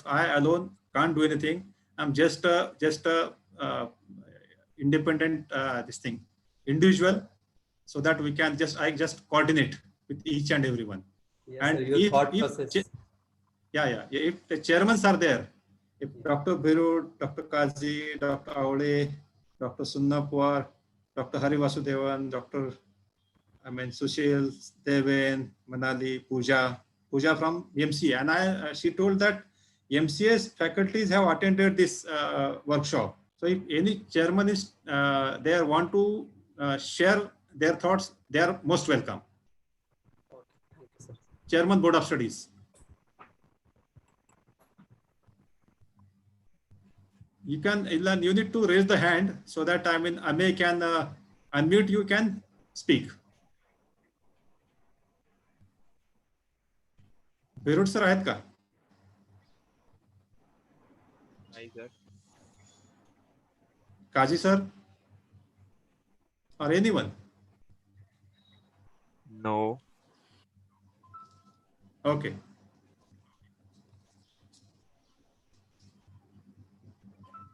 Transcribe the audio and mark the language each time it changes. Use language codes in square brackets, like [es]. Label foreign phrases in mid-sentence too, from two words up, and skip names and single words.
[en] I alone can't do anything. I'm just a independent individual, so that we can I just coordinate with each and everyone. Yes, and sir, your thought process. If the chairmen are there, if Dr. Birud, Dr. Kazi, Dr. Aule, Dr. Sunnapwar, Dr. Hari Vasudevan, Dr. Sushil, Deven, Manali, Pooja from MCA, and she told that MCA's faculties have attended this workshop. So if any chairman is there want to share their thoughts, they are most welcome. Okay, thank you, sir. Chairman Board of Studies. You need to raise the hand so that Amey can unmute. You can speak. Birud sir [mr] आहेत का? [en] Hi sir. Kaji sir? Or anyone? No. Okay.